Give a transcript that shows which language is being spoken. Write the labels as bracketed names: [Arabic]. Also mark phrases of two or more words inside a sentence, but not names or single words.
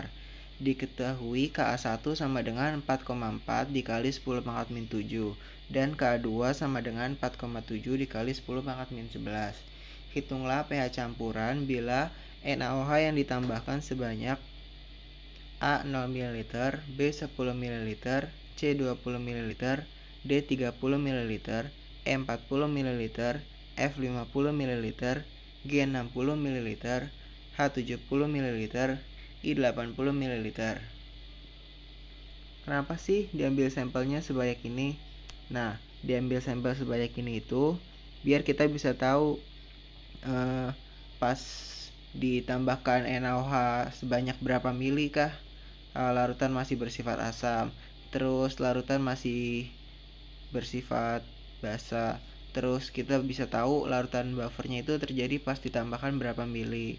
[Indonesian] Diketahui Ka1 sama dengan 4,4 dikali 10⁻⁷ dan Ka2 sama dengan 4,7 dikali 10⁻⁻11. Hitunglah pH campuran bila NaOH yang ditambahkan sebanyak A 0 ml, B 10 ml, C 20 ml, D 30 ml, E 40 ml, F 50 ml, G 60 ml, H 70 ml, I 80 ml. Kenapa sih diambil sampelnya sebanyak ini? Nah, diambil sampel sebanyak ini itu biar kita bisa tahu pas ditambahkan NaOH sebanyak berapa mili kah larutan masih bersifat asam, terus larutan masih bersifat basa, terus kita bisa tahu larutan buffernya itu terjadi pas ditambahkan berapa mili.